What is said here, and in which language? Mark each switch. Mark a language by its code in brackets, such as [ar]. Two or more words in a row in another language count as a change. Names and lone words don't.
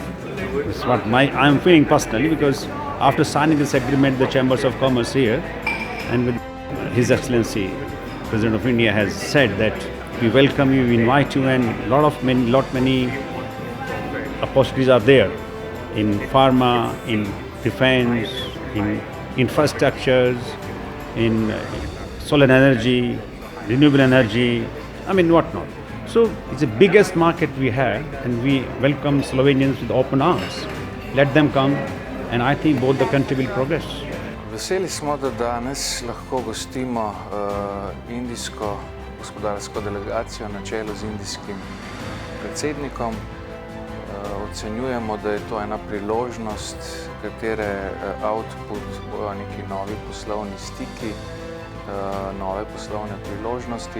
[en] That's what I'm feeling personally because after signing this agreement, the Chambers of Commerce here and with His Excellency President of India has said that we welcome you, we invite you, and many opportunities are there in pharma, in defense, in infrastructures, in solar energy, renewable energy, whatnot. So it's the biggest market we have, and we welcome Slovenians with open arms. Let them come, and I think both the country will progress. [sl] Veseli smo, da danes lahko gostimo indijsko gospodarsko delegacijo na čelu z indijskim predsednikom. Ocenjujemo, da je to ena priložnost, katere output bojo neki novi poslovni stiki, nove poslovne priložnosti.